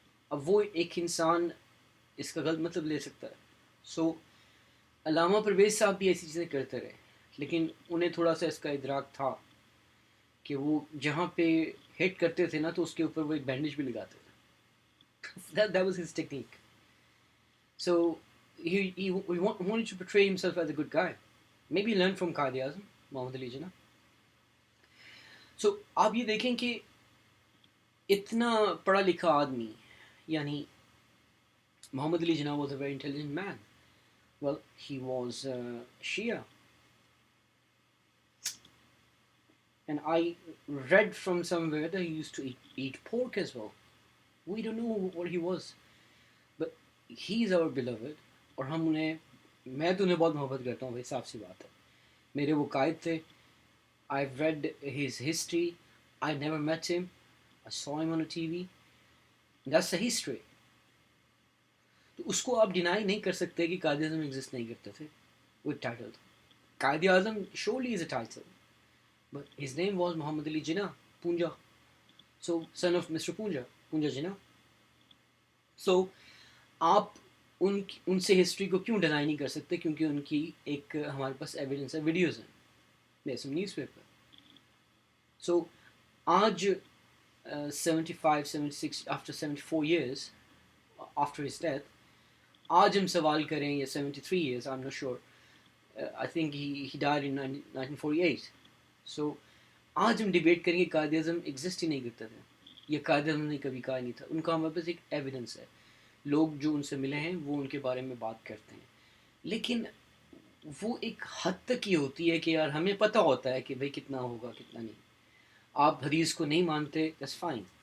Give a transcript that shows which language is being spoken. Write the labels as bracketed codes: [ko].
[ur] اب وہ ایک انسان اس کا غلط مطلب لے سکتا ہے. سو علامہ پرویز صاحب بھی ایسی چیزیں کرتے رہے, لیکن انہیں تھوڑا سا اس کا ادراک تھا کہ وہ جہاں پہ ہٹ کرتے تھے نا تو اس کے اوپر وہ ایک بینڈیج بھی لگاتے تھے. [en] that was his technique. So he wanted to portray himself as a good guy. Maybe learn from [ur] Quaid Azam Muhammad Ali Jinnah. So آپ یہ دیکھیں کہ اتنا پڑھا لکھا آدمی, یعنی محمد Ali Jinnah [en] was a very intelligent man. Well, he was Shia. And I read from somewhere that he used to eat pork as well. We don't know what he was. But he's our beloved. [ur] اور ہم انہیں, میں تو انہیں بہت محبت کرتا ہوں بھائی, صاف سی بات ہے. میرے وہ قائد تھے. [en] I've read his history. I never met him. I saw him on a TV. That's the history. [ur] تو اس کو آپ ڈینائی نہیں کر سکتے کہ قائد اعظم ایگزسٹ نہیں کرتے تھے. وہ ایک ٹائٹل تھا. [en] Quaid Azam surely is a title, but his name was Muhammad Ali Jinnah, Punja. So son of Mr. Punja Jinnah. [ur] So آپ ان سے ہسٹری کو کیوں ڈینائی نہیں کر سکتے, کیونکہ ان کی ایک ہمارے پاس ایویڈنس ہے, ویڈیوز ہیں, جیسے نیوز پیپر. سو آج [en] 75-76 after 74 years after his death, [ur] آج ہم سوال کریں, یا [en] 73 years, I'm not sure, I think he died in 1948. [ur] So آج ہم ڈیبیٹ کریں گے قائد اعظم ایگزسٹ ہی نہیں کرتے تھے, یا قائد اعظم نے کبھی کہا نہیں تھا. ان کا ہمارے پاس ایک ایویڈنس ہے, لوگ جو ان سے ملے ہیں وہ ان کے بارے میں بات کرتے ہیں. لیکن وہ ایک حد تک یہ ہوتی ہے کہ یار ہمیں پتہ ہوتا ہے کہ بھائی کتنا ہوگا کتنا نہیں. آپ حدیث کو نہیں مانتے, [en] that's fine.